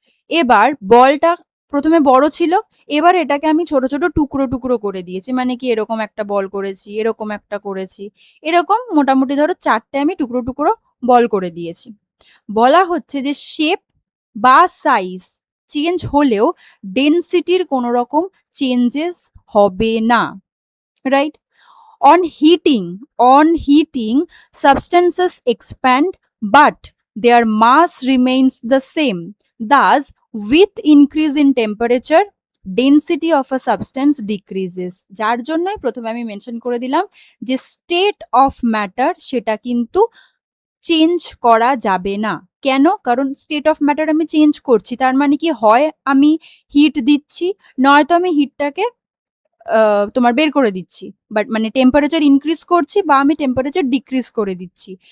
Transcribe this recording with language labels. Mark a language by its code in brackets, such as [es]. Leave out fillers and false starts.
[bn] এবার বলটা প্রথমে বড় ছিল, এবার এটাকে আমি ছোট ছোট টুকরো টুকরো করে দিয়েছি, মানে কি এরকম একটা বল করেছি, এরকম একটা করেছি, এরকম মোটামুটি ধরো 4টে আমি টুকরো টুকরো বল করে দিয়েছি। বলা হচ্ছে যে শেপ বা সাইজ চেঞ্জ হলেও ডেনসিটির কোনো রকম চেঞ্জেস হবে না, right? [en] On heating, substances expand, but their mass remains the same. Thus, with increase in temperature, density of a substance decreases. [bn] যার জন্যই প্রথমে আমি মেনশন করে দিলাম যে স্টেট অফ ম্যাটার সেটা কিন্তু চেঞ্জ করা যাবে না। কেন? কারণ স্টেট অফ ম্যাটার আমি চেঞ্জ করছি, তার মানে কি হয় আমি হিট দিচ্ছি, নয়তো আমি হিটটাকে তোমার বের করে দিচ্ছি, বাট মানে টেম্পারেচার ইনক্রিজ করছি বা আমি টেম্পারেচার ডিক্রিজ করে দিচ্ছি।